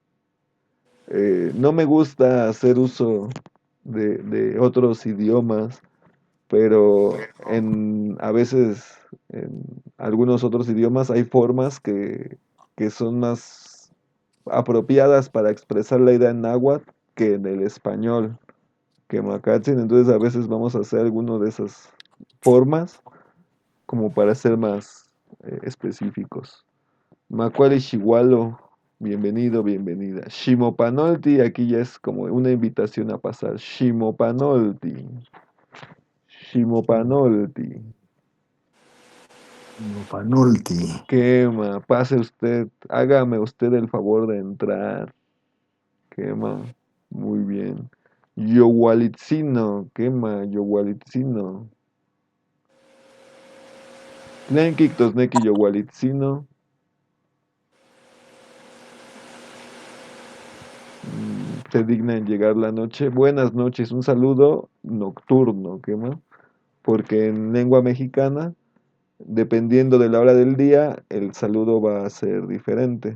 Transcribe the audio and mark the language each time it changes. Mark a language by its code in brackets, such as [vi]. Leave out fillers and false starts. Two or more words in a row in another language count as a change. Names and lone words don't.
[es] No me gusta hacer uso de otros idiomas, pero a veces en algunos otros idiomas hay formas que son más apropiadas para expresar la idea en náhuatl que en el español, que Macatzin. Entonces a veces vamos a hacer alguno de esas formas como para ser más específicos. [nah] Macuali Shigualo. [es] Bienvenido, bienvenida. Shimopanolti, aquí ya es como una invitación a pasar. [nah] Shimopanolti. Shimopanolti. [es] Panolti. Quema, pase usted, hágame usted el favor de entrar. Quema, muy bien. [nah] Yowalitzino, quema, Yowalitzino. Tlenkik tosneki Yowalitzino. [es] Se digna en llegar la noche. Buenas noches, un saludo nocturno, quema, porque en lengua mexicana, dependiendo de la hora del día, el saludo va a ser diferente.